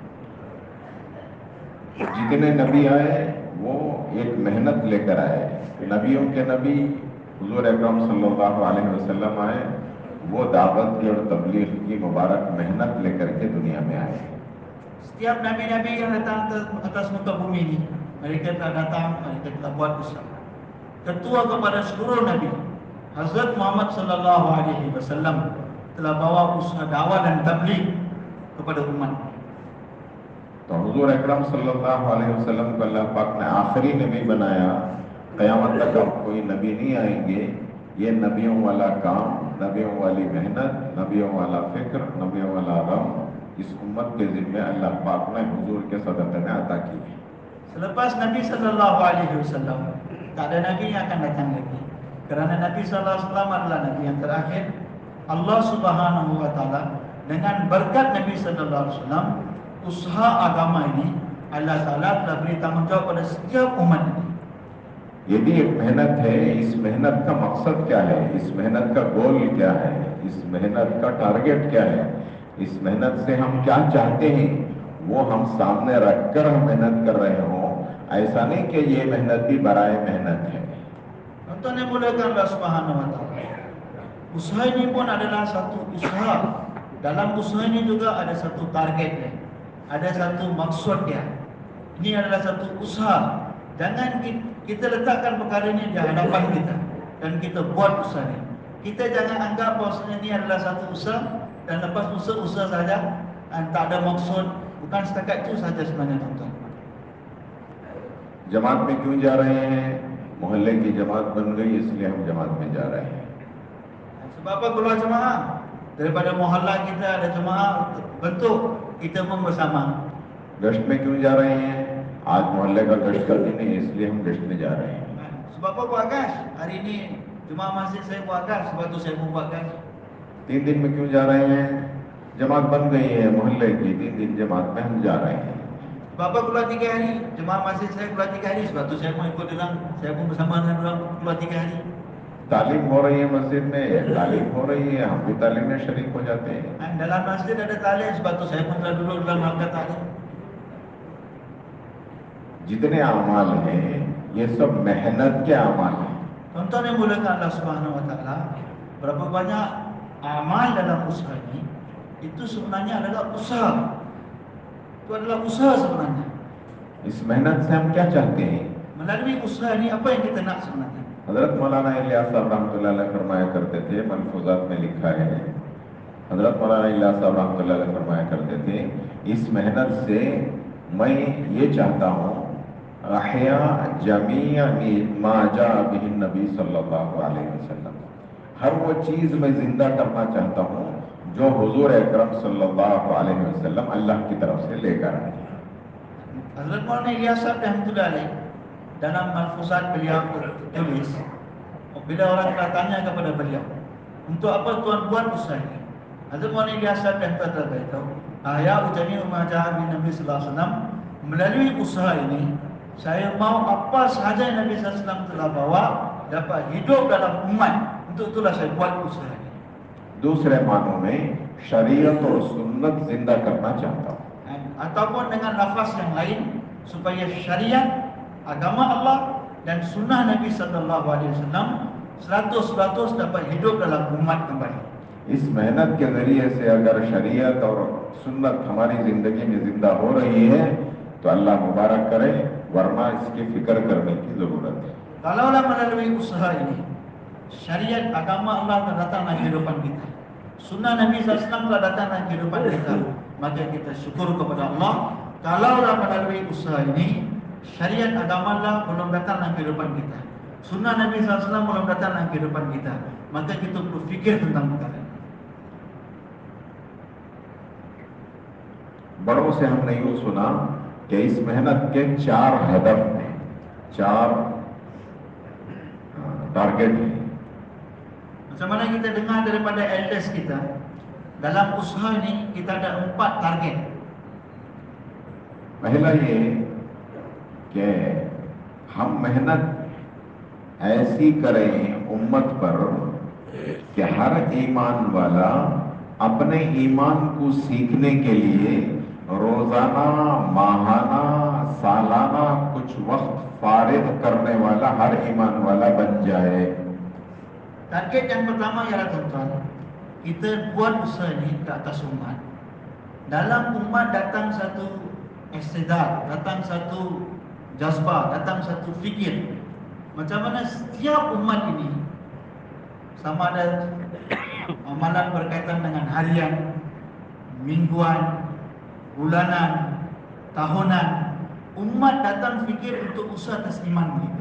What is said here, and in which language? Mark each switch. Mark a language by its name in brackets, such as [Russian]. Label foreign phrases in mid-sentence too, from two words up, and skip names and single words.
[Hindi] जितने नबी आए वो एक मेहनत लेकर आए। नबियों के नबी हुजूर अकरम [Arabic] صلى الله عليه وسلم [Hindi] आए, वो दावत की और तबलीग की मुबारक मेहनत लेकर के दुनिया में आए। [Malay] Setiap nabi-nabi yang datang atas muka bumi ini, mereka telah datang, mereka telah buat usaha. ketua kepada seluruh Nabi, Hazrat Muhammad [Arabic] صلى الله عليه وسلم [Malay] telah bawa usaha dakwah dan tabligh kepada umat. [Hindi] तो हुजूर अकरम [Arabic] صلى الله عليه وسلم [Hindi] को अल्लाह पाक ने आखिरी नबी बनाया। क़यामत तक अब कोई नबी नहीं आएंगे। ये नबियों वाला काम, नबियों वाली मेहनत, नबियों वाला फिक्र, नबियों वाला गम इस उम्मत के ज़िम्मे अल्लाह पाक ने हुजूर के सदक़े में अता की है। [Malay] Selepas Nabi [Arabic] صلى الله عليه وسلم, [Malay] tak ada nabi yang akan datang lagi. Kerana Nabi [Arabic] صلى الله عليه وسلم [Malay] adalah nabi yang terakhir. [Arabic] الله سبحانه وتعالى [Malay] dengan berkat Nabi [Arabic] صلى الله عليه وسلم, [Malay] usaha agama ini [Arabic] الله تعالى [Malay] telah beri tanggungjawab pada setiap umat ini. [Hindi] ये भी एक मेहनत है। इस मेहनत का मकसद क्या है, इस मेहनत का गोल क्या है, इस मेहनत का टारगेट क्या है, इस मेहनत से हम क्या चाहते हैं, वो हम सामने रखकर हम मेहनत कर रहे हों। ऐसा नहीं कि ये मेहनत भी बराए मेहनत है। [Malay] Tuan yang muliakan [Arabic] الله سبحانه وتعالى, [Malay] usaha ini pun adalah satu usaha. Dalam usaha ini juga ada satu targetnya, ada satu maksud dia. Ini adalah satu usaha. Jangan kita letakkan perkara ini di hadapan kita dan kita buat usaha ini. Kita jangan anggap bahawa ini adalah satu usaha dan lepas usaha saja dan tak ada maksud. Bukan setakat itu saja sebenarnya, tuan-tuan. [Hindi] जमात में क्यों जा रहे हैं? मोहल्ले की जमात बन गई इसलिए हम जमात में जा रहे हैं। [Malay] Sebab apa keluar jemaah? Daripada mohalla kita ada jemaah bentuk, kita pun bersama. [Hindi] गश्त में क्यों जा रहे हैं? आज मोहल्ले का गश्त का दिन है इसलिए हम गश्त में जा रहे हैं। [Malay] Sebab apa buat gas? Hari ini jemaah masjid saya buat gas, sebab tu saya pun buat gas. [Hindi] 3 दिन में क्यों जा रहे हैं? जमात बन गई है मोहल्ले की, 3 दिन जमात में हम जा रहे हैं। [Malay] Sebab apa keluar 3 hari? Jemaah masjid saya keluar 3 hari, sebab tu saya pun ikut orang, saya pun bersama dengan orang keluar 3 hari. [Hindi] तालीम हो रही है मस्जिद में, तालीम हो रही है, हम भी तालीम में शरीक हो जाते हैं। [Malay] Dalam masjid ada talim, sebab tu saya pun telah duduk dalam halqa talim. [Hindi] जितने अमाल हैं ये सब मेहनत के अमाल हैं। [Malay] Tuan-tuan yang muliakan [Arabic] الله سبحانه وتعالى, [Malay] berapa banyak amal dalam usaha ini itu sebenarnya adalah usaha. Itu adalah usaha sebenarnya. [Hindi] इस मेहनत से हम क्या चाहते हैं? [Malay] Melalui usaha ini apa yang kita nak sebenarnya? [Hindi] हजरत मौलाना इलियास साहब [Arabic] رحمة الله عليه [Hindi] फरमाया करते थे, मलफूजात में लिखा है, हजरत मौलाना इलियास साहब [Arabic] رحمة الله عليه [Hindi] फरमाया करते थे, इस मेहनत से मैं ये चाहता हूँ [Arabic] إحياء جميع ما جاء به النبي صلى الله عليه وسلم, [Hindi] हर वो चीज़ मैं जिंदा करना चाहता हूँ जो हुजूर अकरम [Arabic] صلى الله عليه وسلم [Hindi] अल्लाह की तरफ से लेकर आए। [Malay] Hazrat Maulana Ilyas Sahab [Arabic] رحمة الله عليه [Malay] dalam malfuzat beliau tulis, bila orang telah tanya kepada beliau, untuk apa tuan buat usaha ini? Hazrat Maulana Ilyas Sahab rahmatullah beritahu, [Arabic] يا عجاني عماجا بن النبي صلى الله عليه وسلم, [Malay] melalui usaha ini saya mau apa sahaja yang Nabi [Arabic] صلى الله عليه وسلم [Malay] telah bawa dapat hidup dalam umat. Untuk itulah saya buat usaha ini. [Hindi] दूसरे मानों में शरीयत और सुन्नत जिंदा करना चाहता हूँ। [Malay] Ataupun dengan lafaz yang lain, supaya syariat agama Allah dan sunnah Nabi [Arabic] صلى الله عليه وسلم [Malay] 100% dapat hidup dalam umat kembali. [Hindi] इस मेहनत के जरिए से अगर शरीयत और सुन्नत हमारी जिंदगी में जिंदा हो रही है तो अल्लाह मुबारक करे, वरना इसकी फिक्र करने की जरूरत है। [Malay] Kalaulah melalui usaha ini syariat agama Allah telah datang dalam kehidupan kita, sunnah Nabi [Arabic] صلى الله عليه وسلم [Malay] telah datang dalam kehidupan kita, maka kita syukur kepada Allah. Kalaulah melalui usaha ini syariat agama Allah belum datang dalam kehidupan kita, sunnah Nabi SAW belum datang dalam kehidupan kita, maka kita perlu fikir tentang perkara ini. [Hindi] बड़ों से हमने यूं सुना कि इस मेहनत के 4 हदफ हैं, 4 टारगेट हैं। [Malay] Macam mana kita dengar daripada elders kita, dalam usaha ini kita ada 4 target. [Hindi] पहला ये कि हम मेहनत ऐसी करें उम्मत पर कि हर ईमान वाला अपने ईमान को सीखने के लिए रोजाना, माहाना, सालाना कुछ वक्त फारिग करने वाला हर ईमान वाला बन जाए। [Malay] Target yang pertama ialah, tuan-tuan, kita buat usaha ini ke atas umat. Dalam umat datang satu istidad, datang satu jazbah, datang satu fikir macam mana setiap umat ini, sama ada amalan berkaitan dengan harian, mingguan, bulanan, tahunan, umat datang fikir untuk usaha atas iman mereka.